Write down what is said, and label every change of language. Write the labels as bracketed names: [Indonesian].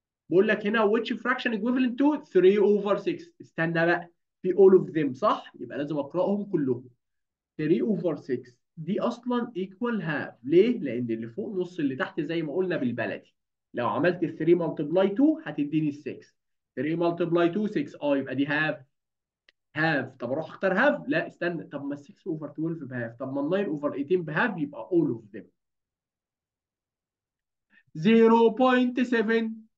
[Arabic] بقول لك هنا [English] which fraction equivalent to 3 over 6. [Arabic] استنى بقى، في [English] all of them [Arabic] صح؟ يبقى لازم اقراهم كلهم. [English] 3 over 6 [Arabic] دي اصلا [English] equal half. [Arabic] ليه؟ لان اللي فوق نص اللي تحت زي ما قلنا بالبلدي. لو عملت ال [English] 3 multiply 2 [Arabic] هتديني ال 6. 3 multiply 2 6، يبقى دي half. half، طب اروح اختار half؟ لا استنى، طب ما ال 6 over 12 بهاف، طب ما ال 9 over 18 بهاف، يبقى [English] all of them [Arabic] 0.7.